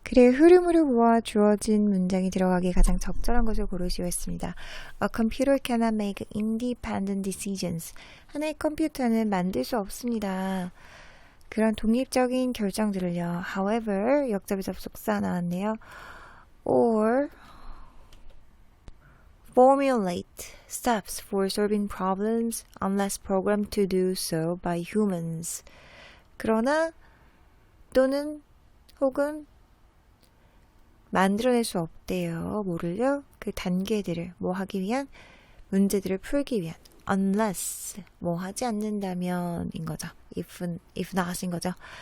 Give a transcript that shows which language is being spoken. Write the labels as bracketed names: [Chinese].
[Korean] 글의 흐름으로 보아 주어진 문장이 들어가기 가장 적절한 것을 고르시오 했습니다. [English] A computer cannot make independent decisions. [Korean] 하나의 컴퓨터는 만들 수 없습니다. 그런 독립적인 결정들을요. However, 역접의 접속사 나왔네요. [English] Or formulate steps for solving problems unless programmed to do so by humans. [Korean] 그러나 또는 혹은 만들어낼 수 없대요. 뭐를요? 그 단계들을 뭐 하기 위한 문제들을 풀기 위한 unless 뭐 하지 않는다면 인 거죠. if not인 거죠.